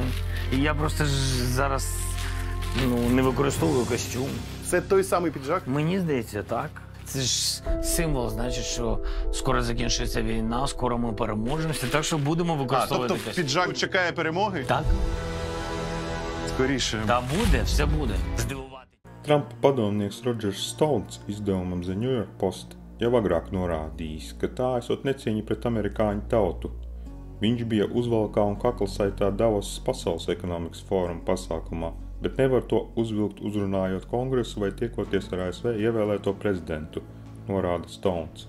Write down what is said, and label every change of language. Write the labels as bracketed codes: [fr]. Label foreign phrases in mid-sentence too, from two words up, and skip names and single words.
[uk] І я просто зараз не використовую костюм. Це той самий піджак? Мені здається, так. Це ж символ, значить, що скоро закінчиться війна, скоро ми переможемося, так що будемо використовувати костюм. Тобто піджак чекає перемоги? Так. Скоріше. Та буде, все буде. Здивувати. [lv] Trumpa padomnieks Rodžers Stounts izdevumam The New York Post jau agrāk norādījis, ka tā esot necieņa pret amerikāņu tautu. Viņš bija uzvalkā un kaklasaitā Davosas Pasaules ekonomikas fóruma pasākumā, bet nevar to uzvilkt uzrunājot kongresu vai tiekoties ar ASV ievēlēto prezidentu, norāda Stounts.